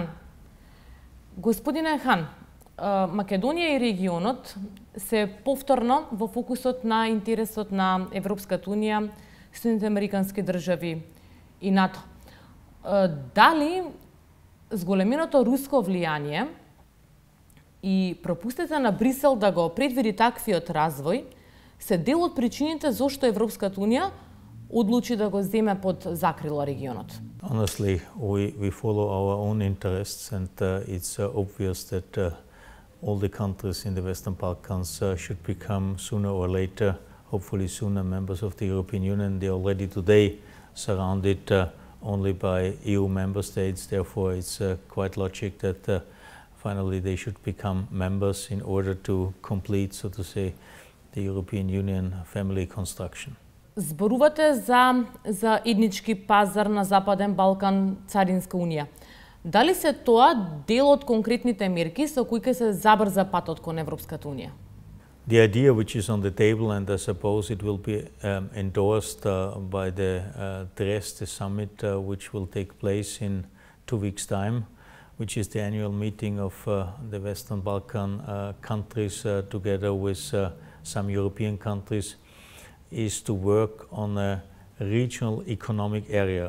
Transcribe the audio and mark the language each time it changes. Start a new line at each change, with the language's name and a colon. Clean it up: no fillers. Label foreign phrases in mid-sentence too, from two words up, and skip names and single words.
Macedonian: Господине Хан, Македонија и регионот се повторно во фокусот на интересот на Европската унија, Соединетите американски држави и НАТО. Дали зголеменото руско влијание и пропустите на Брисел да го предвиди таквиот развој се дел од причините зошто Европската унија одлучи да го земе под закрило регионот?
English: Honestly, we follow our own interests, and it's obvious that all the countries in the Western Balkans should become sooner or later, hopefully sooner, members of the European Union. They are already today surrounded only by EU member states. Therefore, it's quite logic that finally they should become members in order to complete, so to say, the European Union family construction.
Macedonian: Зборувате за еднички пазар на Западен Балкан, Царинска унија. Дали се тоа дел од конкретните мерки со кои ќе се забрза патот кон Европската унија?
English: The idea which is on the table, and I suppose it will be endorsed by the Dresde summit, which will take place in 2 weeks' time, which is the annual meeting of the Western Balkan countries together with some European countries, is to work on a regional economic area.